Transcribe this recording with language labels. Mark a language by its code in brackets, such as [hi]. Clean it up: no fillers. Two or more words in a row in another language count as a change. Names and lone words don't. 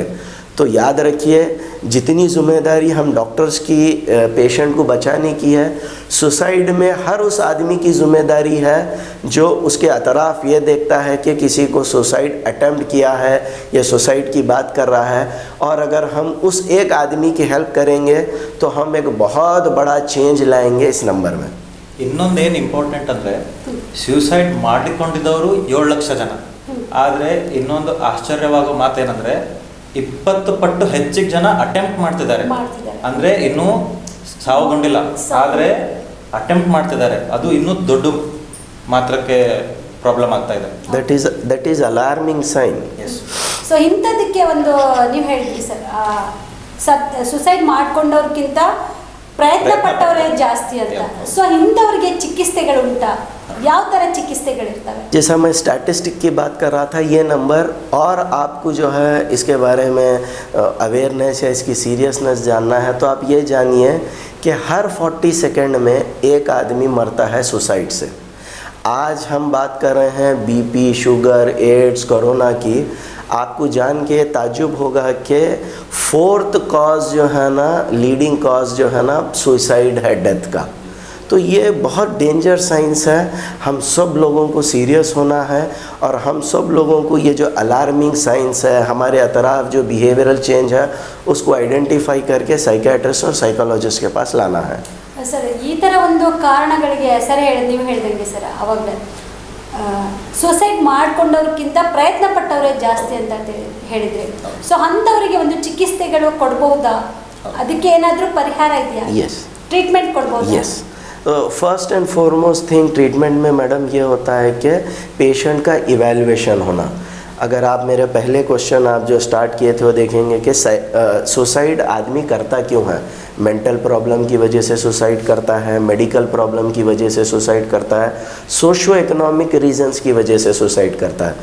[hi] तो याद रखिए, जितनी ज़िम्मेदारी हम डॉक्टर्स की पेशेंट को बचाने की है, सुसाइड में हर उस आदमी की ज़िम्मेदारी है जो उसके अतराफ़ ये देखता है कि किसी को [en] suicide attempt [hi] किया है या सुसाइड की बात कर रहा है। और अगर हम उस एक आदमी की हेल्प करेंगे तो हम एक बहुत बड़ा चेंज लाएंगे इस नंबर में। [kn] ಇನ್ನೊಂದೇನು ಇಂಪಾರ್ಟೆಂಟ್ ಅಂದರೆ ಸ್ಯೂಸೈಡ್ ಮಾಡಿಕೊಂಡಿದ್ದವರು 7 ಲಕ್ಷ ಜನ. ಆದರೆ ಇನ್ನೊಂದು ಆಶ್ಚರ್ಯವಾಗೋ ಮಾತೇನೆಂದರೆ 20 ಪಟ್ಟು ಹೆಚ್ಚಿಗೆ ಜನ ಅಟೆಂಪ್ಟ್ ಮಾಡ್ತಿದ್ದಾರೆ. ಅಂದರೆ ಇನ್ನೂ ಸಾವುಗೊಂಡಿಲ್ಲ, ಆದರೆ ಅಟೆಂಪ್ಟ್ ಮಾಡ್ತಿದ್ದಾರೆ. ಅದು ಇನ್ನೂ ದೊಡ್ಡ ಮಾತ್ರಕ್ಕೆ ಪ್ರಾಬ್ಲಮ್ ಆಗ್ತಾ ಇದೆ. [en] That is alarming sign. [kn] ಎಸ್. ಸೊ ಇಂಥದಕ್ಕೆ ಒಂದು ನೀವು ಹೇಳಿದ್ರಿ ಸರ್, ಸುಸೈಡ್ ಮಾಡ್ಕೊಂಡವ್ರಿಗಿಂತ ಪ್ರಯತ್ನ ಪಟ್ಟವರೇ ಜಾಸ್ತಿ ಅಂತ. ಸೊ ಇಂಥವ್ರಿಗೆ ಚಿಕಿತ್ಸೆಗಳುಂಟಾ? ಯಾವ ಥರ ಚಿಕಿತ್ಸೆಗಳಿರ್ತವೆ? [hi] जैसा मैं स्टैटिस्टिक की बात कर रहा था, ये नंबर और आपको जो है इसके बारे में अवेयरनेस या इसकी सीरियसनेस जानना है तो आप ये जानिए कि हर 40 सेकंड में एक आदमी मरता है सुसाइड से। आज हम बात कर रहे हैं बीपी, शुगर, एड्स, कोरोना की। आपको जान के ताज्जुब होगा कि 4th कॉज जो है ना, [en] leading cause [hi] जो है ना, सुसाइड है, डेथ का। तो ये बहुत [en] danger signs [hi] है। हम सब लोगों को सीरियस होना है और हम सब लोगों को ये जो [en] alarming signs [hi] है, हमारे अतराफ जो [en] behavioural change [hi] है, उसको आइडेंटिफाई करके साइकियाट्रिस्ट और साइकोलॉजिस्ट के पास लाना है। [kn] ಸರ್, ಈ ಥರ ಒಂದು ಕಾರಣಗಳಿಗೆ ಸರ್ ನೀವು ಹೇಳ್ದಂಗೆ ಸರ್ ಅವಾಗಲೇ ಸುಸೈಡ್ ಮಾಡ್ಕೊಂಡವ್ರಿಗಿಂತ ಪ್ರಯತ್ನ ಪಟ್ಟವರೇ ಜಾಸ್ತಿ ಅಂತ ಹೇಳಿದ್ರಿ. ಸೊ ಅಂಥವರಿಗೆ ಒಂದು ಚಿಕಿತ್ಸೆಗಳು ಕೊಡ್ಬಹುದಾ? ಅದಕ್ಕೆ ಏನಾದರೂ ಪರಿಹಾರ ಇದೆಯಾ? [hi] यस, [kn] ಟ್ರೀಟ್ಮೆಂಟ್ ಕೊಡ್ಬೋದಾ? [hi] यस। [en] first and foremost thing treatment [hi] में मैडम ये होता है कि पेशेंट का इवैल्यूएशन होना। अगर आप मेरे पहले क्वेश्चन आप जो स्टार्ट किए थे वो देखेंगे कि सुसाइड आदमी करता क्यों है। [en] mental problem [hi] की वजह से सुसाइड करता है, [en] medical problem [hi] की वजह से सुसाइड करता है, [en] socio economic reasons [hi] की वजह से सुसाइड करता है।